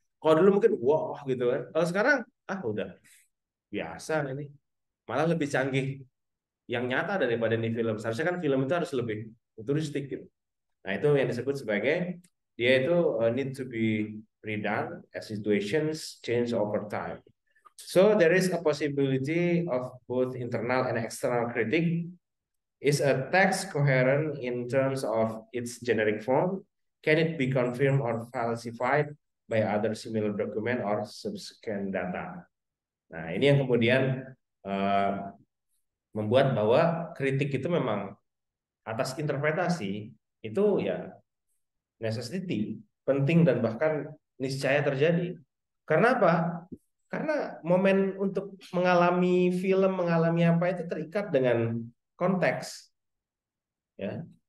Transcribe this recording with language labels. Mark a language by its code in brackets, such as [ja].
[id] Kalau dulu mungkin wah gitu kan. Kalau sekarang udah biasa ini. Malah lebih canggih. yang nyata daripada di film. Seharusnya kan film itu harus lebih futuristik gitu. Nah, itu yang disebut sebagai dia itu [en] need to be redone as situations change over time. So there is a possibility of both internal and external critique. Is a text coherent in terms of its generic form? Can it be confirmed or falsified by other similar document or subsequent data? [id] Nah, ini yang kemudian uh, membuat bahwa kritik itu memang atas interpretasi itu ya necessity, penting dan bahkan niscaya terjadi. Karena apa? Karena momen untuk mengalami film, mengalami apa itu terikat dengan konteks, ya.